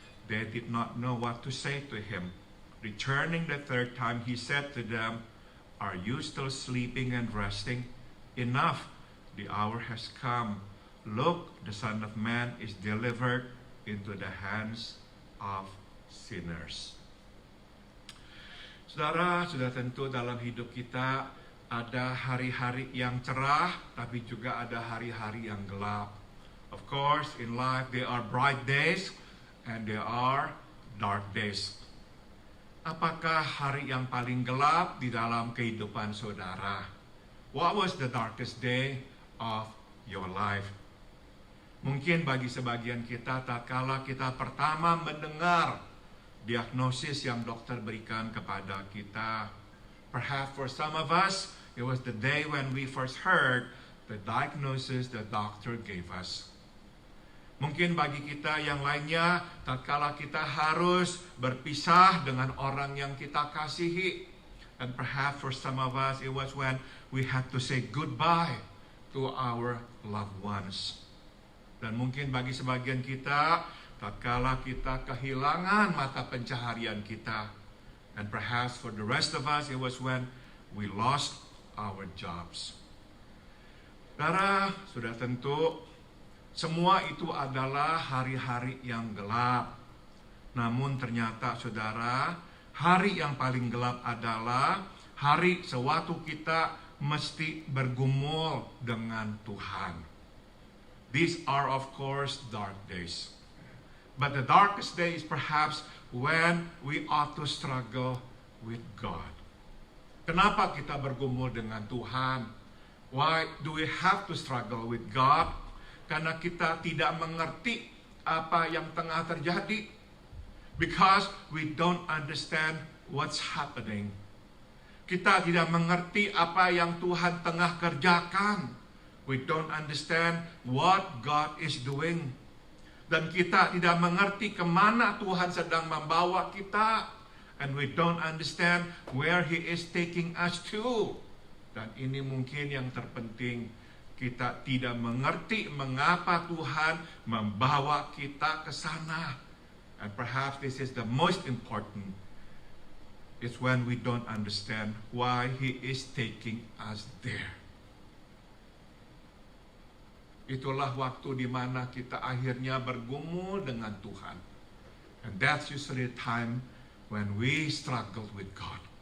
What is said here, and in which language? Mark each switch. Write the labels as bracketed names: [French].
[English] They did not know what to say to him. Returning the third time, he said to them, Are you still sleeping and resting? Enough, the hour has come. Look, the Son of Man is delivered into the hands of sinners. [Indonesian] Saudara, sudah tentu dalam hidup kita ada hari-hari yang cerah, tapi juga ada hari-hari yang gelap. [English] Of course, in life there are bright days and there are dark days. [Indonesian] Apakah hari yang paling gelap di dalam kehidupan saudara? [English] What was the darkest day of your life? [Indonesian] Mungkin bagi sebagian kita, tatkala kita pertama mendengar diagnosis yang dokter berikan kepada kita. [English] Perhaps for some of us, it was the day when we first heard the diagnosis the doctor gave us. [Indonesian] Mungkin bagi kita yang lainnya, tatkala kita harus berpisah dengan orang yang kita kasihi. [English] And perhaps for some of us, it was when we had to say goodbye to our loved ones. [Indonesian] Dan mungkin bagi sebagian kita, tatkala kita kehilangan mata pencaharian kita. [English] And perhaps for the rest of us, it was when we lost our jobs. [Indonesian] Saudara, sudah tentu semua itu adalah hari-hari yang gelap. Namun ternyata saudara, hari yang paling gelap adalah hari sewaktu kita mesti bergumul dengan Tuhan. [English] These are of course dark days. But the darkest day is perhaps when we ought to struggle with God. [Indonesian] Kenapa kita bergumul dengan Tuhan? [English] Why do we have to struggle with God? [Indonesian] Karena kita tidak mengerti apa yang tengah terjadi. [English] Because we don't understand what's happening. [Indonesian] Kita tidak mengerti apa yang Tuhan tengah kerjakan. [English] We don't understand what God is doing. [Indonesian] Dan kita tidak mengerti kemana Tuhan sedang membawa kita. [English] And we don't understand where He is taking us to. [Indonesian] Dan ini mungkin yang terpenting. Kita tidak mengerti mengapa Tuhan membawa kita ke sana. [English] And perhaps this is the most important. It's when we don't understand why He is taking us there. [Indonesian] Itulah waktu di mana kita akhirnya bergumul dengan Tuhan. [English] And that's usually the time when we struggle with God.